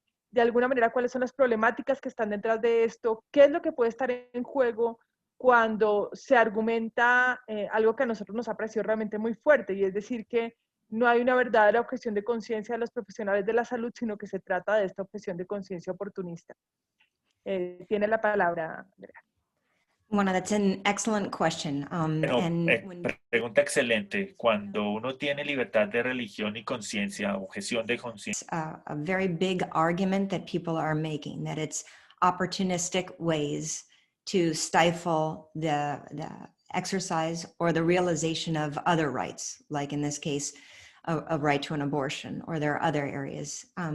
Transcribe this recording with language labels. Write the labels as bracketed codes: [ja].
[es] De alguna manera, ¿cuáles son las problemáticas que están detrás de esto? ¿Qué es lo que puede estar en juego cuando se argumenta algo que a nosotros nos ha parecido realmente muy fuerte, y es decir que no hay una verdadera objeción de conciencia de los profesionales de la salud, sino que se trata de esta objeción de conciencia oportunista. Tiene la palabra, Andrea. [en] Bueno, that's an excellent question. [es] Pregunta excelente. Cuando uno tiene libertad de religión y conciencia, objeción de conciencia, [en] a very big argument that people are making, that it's opportunistic ways to stifle the exercise or the realization of other rights, like in this case, a right to an abortion, or there are other areas.